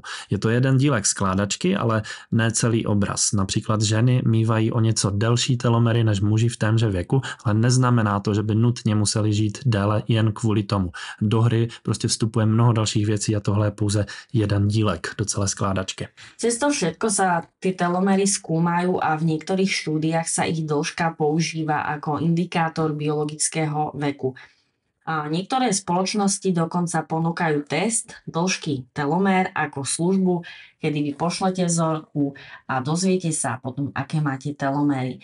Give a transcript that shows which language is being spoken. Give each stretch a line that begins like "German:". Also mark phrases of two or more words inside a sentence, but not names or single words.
Czech: Je to jeden dílek skládačky, ale ne celý obraz. Například ženy mívají o něco delší telomery než muži v témže věku, ale neznamená to, že by nutně museli žít déle jen kvůli tomu. Do hry prostě vstupuje mnoho dalších věcí a tohle je pouze jeden dílek do celé skládačky.
Slovak: Cez to všetko sa tie telomery skúmajú a v niektorých štúdiách sa ich dĺžka používa ako indikátor biologického veku. A niektoré spoločnosti dokonca ponúkajú test dĺžky telomér ako službu, kedy vy pošlete vzorku a dozviete sa potom, aké máte teloméry.